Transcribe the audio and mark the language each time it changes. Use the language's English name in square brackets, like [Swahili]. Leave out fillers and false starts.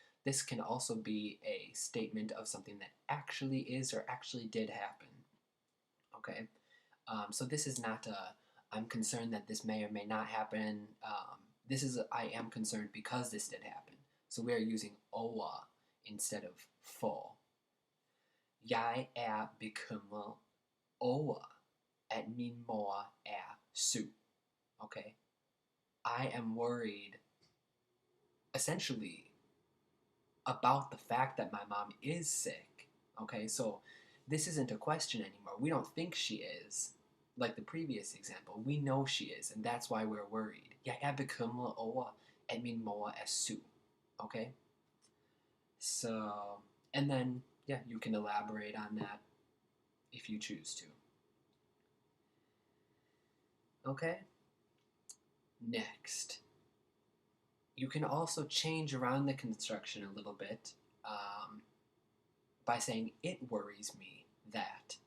[English] This can also be a statement of something that actually is or actually did happen. Okay? So this is not I'm concerned that this may or may not happen. This is I am concerned because this did happen. So we are using owa instead of for. [Danish] Jeg bekymret over, at min mor syg. [English] Okay? I am worried, essentially, about the fact that my mom is sick. Okay? So this isn't a question anymore. We don't think she is. Like the previous example, we know she is, and that's why we're worried. [Danish] Jeg bekymret over, at min mor syg. [English] Okay? So, and then, yeah, you can elaborate on that if you choose to. Okay? Next. You can also change around the construction a little bit by saying, it worries me that.